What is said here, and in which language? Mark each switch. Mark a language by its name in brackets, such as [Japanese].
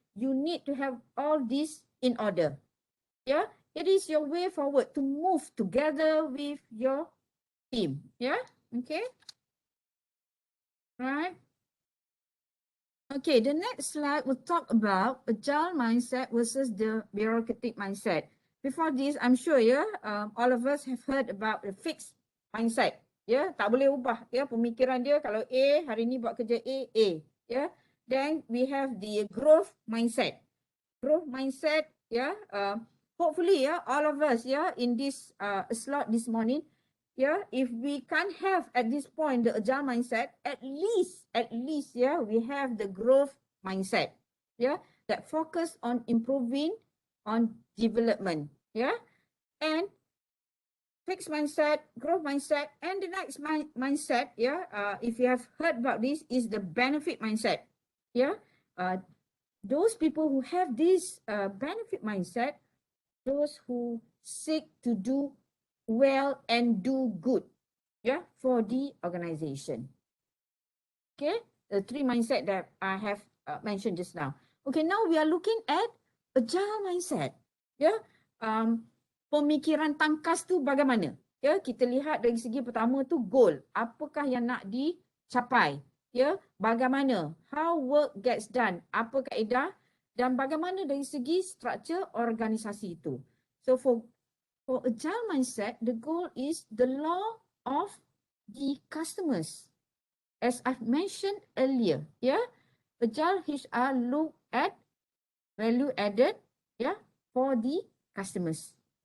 [English] You need to have all this in order. It is your way forward to move together with your team. Okay. Right. Okay, the next slide will talk about agile mindset versus the bureaucratic mindset. Before this, I'm sure all of us have heard about the fixed mindset. [Malay] Tak boleh ubah pemikiran dia. Kalau A hari ni buat kerja A. [English] Then we have the growth mindset. Growth mindset, hopefully all of us in this slot this morning, if we can't have at this point the agile mindset, at least we have the growth mindset, that focus on improving, on development, and fixed mindset, growth mindset, and the next mindset, if you have heard about this, is the benefit mindset. Those people who have this benefit mindset, those who seek to do well and do good, for the organization. Okay, the three mindset that I have mentioned just now. Okay, now we are looking at agile mindset. [Malay] Pemikiran tangkas tu bagaimana? Kita lihat dari segi pertama tu goal. Apakah yang nak dicapai? Bagaimana? [English] How work gets done? [Malay] Apa kaedah? Dan bagaimana dari segi struktur organisasi itu? [English] So for agile mindset, the goal is the law of the customers. As I've mentioned earlier, agile HR look at value added, for the customers.